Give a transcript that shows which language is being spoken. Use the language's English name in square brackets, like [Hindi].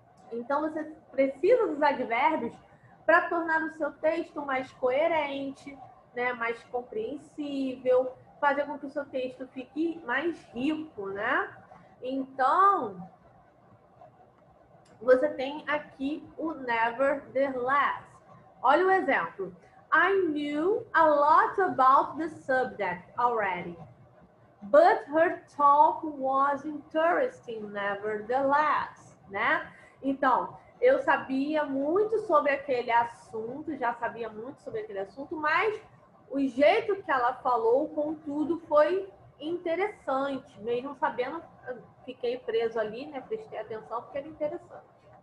[Portuguese] Então, você precisa dos advérbios para tornar o seu texto mais coerente, né, mais compreensível, fazer com que o seu texto fique mais rico, né? Então, você tem aqui o nevertheless. Olha o exemplo. [English] I knew a lot about the subject already, but her talk was interesting nevertheless, né? [Portuguese] Então, eu sabia muito sobre aquele assunto, já sabia muito sobre aquele assunto, mas o jeito que ela falou, contudo, foi interessante. Mesmo sabendo, fiquei preso ali, né? Prestei atenção porque era interessante.